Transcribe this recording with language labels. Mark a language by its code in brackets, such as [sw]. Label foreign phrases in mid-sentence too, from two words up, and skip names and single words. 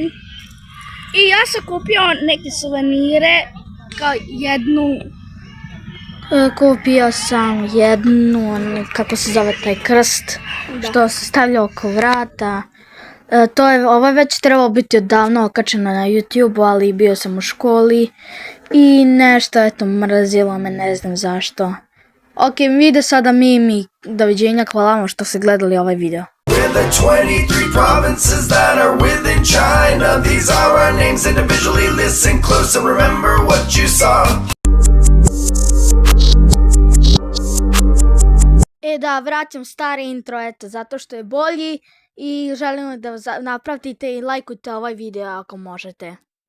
[sr] I ja sam kupio neke suvenire, kao kupio sam jednu, kako se zove taj krst, što se stavlja oko vrata. Ovo je već trebalo biti odavno okačeno na YouTube, ali bio sam u školi i nešto, mrazilo me, ne znam zašto. Ok, video sada mi, doviđenja, hvala vam što ste gledali ovaj video. [en] We're the 23 provinces that are within China. These are our names individually, listen close and remember what you saw. [sr] Da, vraćam stari intro, zato što je bolji i želim da napravite i lajkujte ovaj video ako možete.